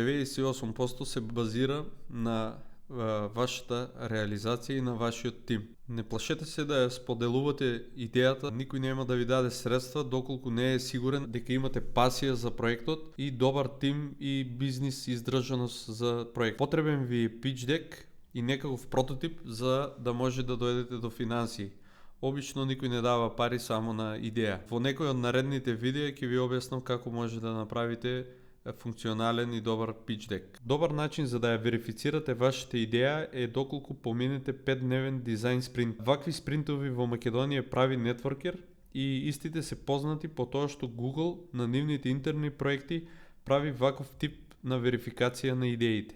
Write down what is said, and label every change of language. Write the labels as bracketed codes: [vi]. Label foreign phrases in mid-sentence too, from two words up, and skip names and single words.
[mk] 98% се базира на вашата реализација и на вашиот тим. Не плашете се да ја споделувате идејата, никој нема да ви даде средства доколку не е сигурен дека имате пасија за проектот и добар тим и бизнис издржаност за проект. Потребен ви е [en] pitch deck [mk] и некаков прототип за да може да дојдете до финансии. Обично никој не дава пари само на идеја. Во некој од наредните видеа ќе ви објаснам како може да направите функционален и добар [en] pitch deck. [mk] Добар начин за да ја верифицирате вашата идеја е доколку поминете 5-дневен дизајн спринт. Вакви спринтови во Македонија прави Networker и истите се познати по тоа што Google на нивните интерни проекти прави ваков тип на верификација на идеите.